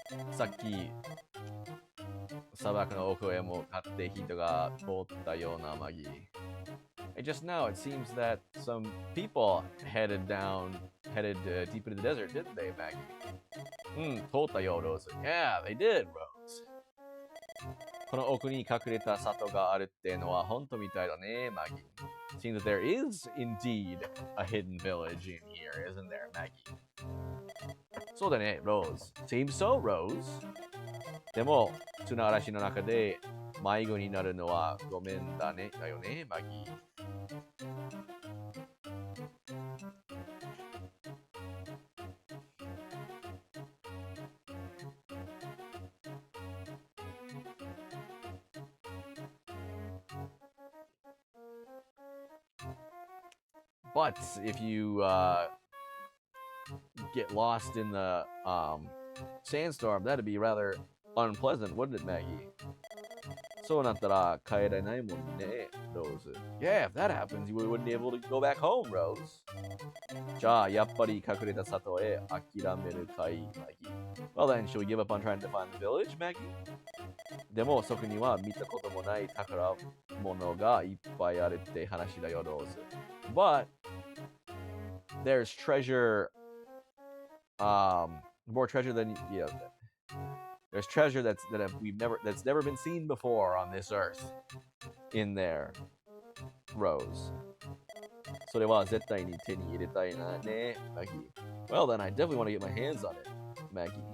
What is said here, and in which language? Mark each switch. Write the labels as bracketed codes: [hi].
[ja] さっき砂漠の奥へ向かって人が通ったようなマギ。 [en] Just now, it seems that some people headed deep into the desert, didn't they, Maggie? [ja] 通ったよ、 [en] Rose. Yeah, they did, Rose. [ja] この奥に隠れた里があるってのは本当みたいだね、Maggie. [en] Seems that there is indeed a hidden village in here, isn't there, Maggie? [ja] そうだね、 [en] Rose. Seems so, Rose. [ja] でも、砂嵐の中で迷子になるのはごめんだね、だよね、マギー。 [en] But if you get lost in the sandstorm, that'd be rather unpleasant, wouldn't it, Maggie? [ja] そうなったら帰れないもんね、Rose. [en] Yeah, if that happens, you wouldn't be able to go back home, Rose. [ja] じゃあ、やっぱり隠れた里へ諦めるかい、Maggie. [en] Well then, should we give up on trying to find the village, Maggie? [ja] でも、そこには見たこともない宝物がいっぱいあるって話だよ、Rose. [en] But there's treasure, more treasure than there's treasure that's never been seen before on this earth in there, Rose. [ja] それは絶対に手に入れたいなね、Maggie. [en] Well then, I definitely want to get my hands on it, Maggie.